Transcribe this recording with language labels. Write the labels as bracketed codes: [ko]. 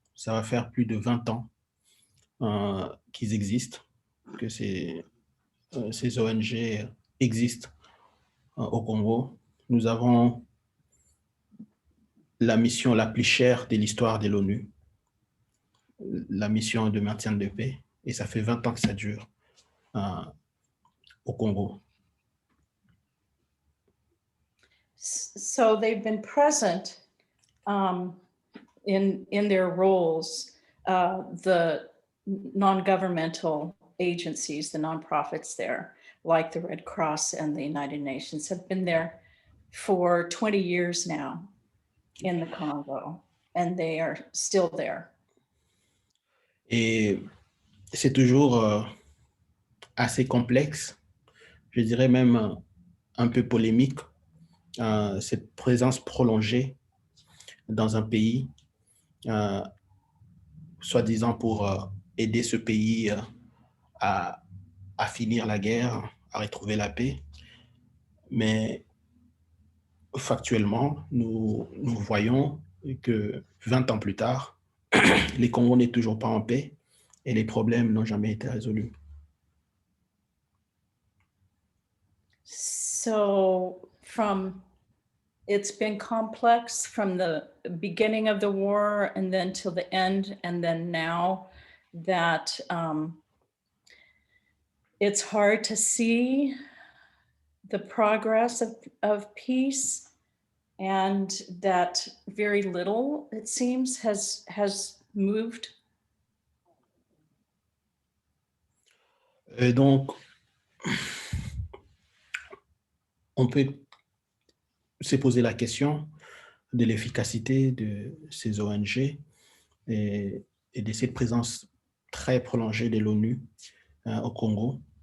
[fr] Ça va faire plus de 20 ans qu'ils existent, que ces ONG existent au Congo. Nous avons la mission la plus chère de l'histoire de l'ONU, la mission de maintien de paix, et ça fait 20 ans que ça dure au Congo. [en] So they've been present in their roles, the non-governmental agencies, the nonprofits there, like the Red Cross and the United Nations, have been there for 20 years now in the Congo, and they are still there. [fr] Et c'est toujours assez complexe, je dirais même un peu polémique, cette présence prolongée dans un pays, soi-disant pour aider ce pays à finir la guerre, à retrouver la paix. Mais factuellement, nous voyons que 20 ans plus tard, les Congo n'est toujours pas en paix et les problèmes n'ont jamais été résolus. [en] So it's been complex from the beginning of the war and then till the end, and then now that it's hard to see the progress of peace, and that very little, it seems, has moved. [fr] Et donc, on peut se poser la question de l'efficacité de ces ONG et de cette présence très prolongée de l'ONU au Congo.